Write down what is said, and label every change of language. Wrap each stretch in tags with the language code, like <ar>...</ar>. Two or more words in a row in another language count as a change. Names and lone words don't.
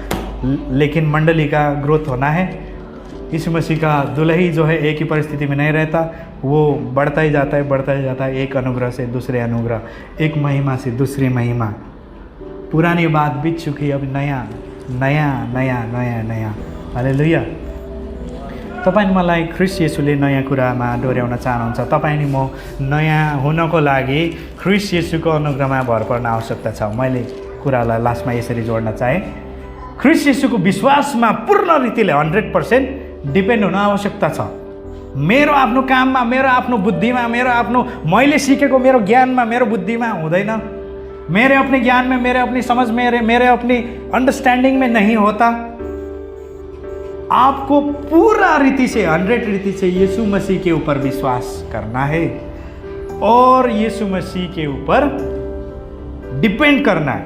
<hi>लेकिन मंडली का ग्रोथ होना है। यीशु मसीह का दुल्ही जो है एक ही परिस्थिति में नहीं रहता, वो बढ़ता ही जाता है, एक अनुग्रह से दूसरे अनुग्रह, एक महिमा से दूसरी महिमा। पुरानी बात बीत चुकी, अब नया। हालेलुया।</hi> <ne>तपाईँ मलाई ख्रिस्ट येशूले नयाँ कुरामा डोर्याउन चाहनुहुन्छ। तपाईँ म नयाँ हुनको लागि ख्रिस्ट येशूको अनुग्रहमा भर पर्न आवश्यकता छ। मैले कुरालाई लास्टमा यसरी जोड्न चाहेँ, ख्रिस्ट येशूको विश्वासमा पूर्ण रीतिले 100% डिपेन्ड हुन आवश्यकता छ। मेरो आफ्नो काममा, मेरो आफ्नो बुद्धिमा, मेरो आफ्नो मैले सिकेको मेरो ज्ञानमा, मेरो बुद्धिमा हुँदैन,</ne> <hi>मेरे अपने ज्ञान में, मेरे अपनी समझ में, मेरे अपनी अंडरस्टैंडिंग में नहीं होता। आपको पूरा रीति से 100 रीति से यीशु मसीह के ऊपर विश्वास करना है और यीशु मसीह के ऊपर डिपेंड करना है।</hi>